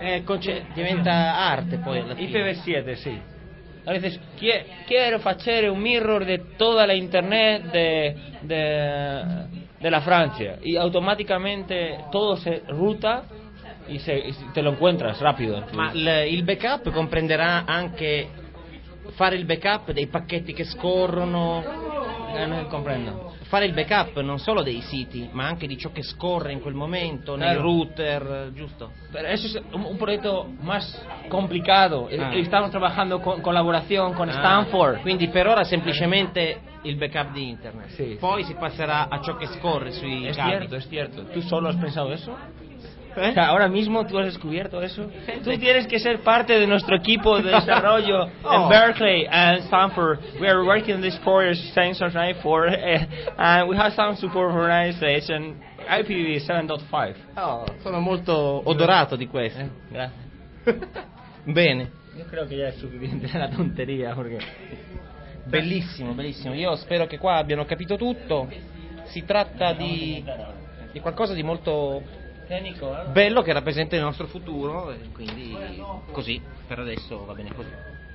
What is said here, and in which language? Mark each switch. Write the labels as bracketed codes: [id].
[es] coche de venta arte, pues. IPv7, sí. A veces, quiero hacer un mirror de toda la internet de la Francia. Y automáticamente todo se ruta y te lo encuentras rápido. [it] Ma il backup comprenderà anche fare il backup dei pacchetti che scorrono. Non comprendo. Fare il backup non solo dei siti, ma anche di ciò che scorre in quel momento, nel router, giusto? Questo è un progetto più complicato. Stiamo lavorando con collaborazione con Stanford. Quindi per ora semplicemente il backup di internet. Sì, poi sì. Si passerà a ciò che scorre sui è cavi. Certo, è certo. Tu solo hai pensato questo? [es] ¿Eh? O sea, ahora mismo tú has descubierto eso. Tú tienes que ser parte de nuestro equipo de desarrollo en Berkeley and Stanford. [en] We are working on this project since 94, and we have some support for organization IPv7.5. [it] Oh, sono molto odorato di questo. Grazie. Bene. Io credo che già è sufficiente la tonteria, perché bellissimo, bellissimo. Io spero che qua abbiano capito tutto. Si tratta di qualcosa di molto bello, che rappresenta il nostro futuro, e quindi così, per adesso va bene così.